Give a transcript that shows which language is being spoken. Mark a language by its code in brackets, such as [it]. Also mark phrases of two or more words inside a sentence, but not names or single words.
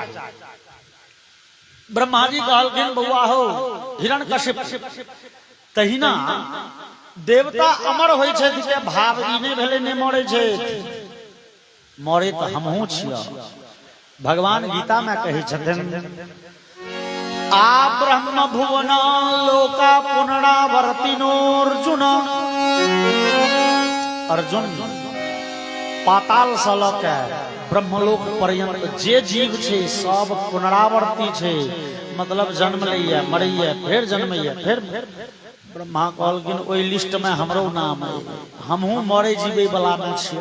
[mai] ब्रह्मा जी कहलखिन बउआ हो हिरण्यकशिप तहिना देवता अमर होय छै जे भाव ई नहीं भेले नहीं मरे छै। मरे तो हमहू छिया। भगवान गीता में कही छथिन आ [sa] ब्रह्म भुवन लोका पुनरावर्तिनोर्जुन। [mai] अर्जुन पाताल से लके ब्रह्मलोक पर्यंत जे जीव छे सब पुनरावर्ती छे। मतलब जन्म लैया मरैया फिर जन्मैया फिर। ब्रह्मा कहलखिन ओई लिस्ट में हमरो नाम है, हमहू मरे जीवे वाला में छिया।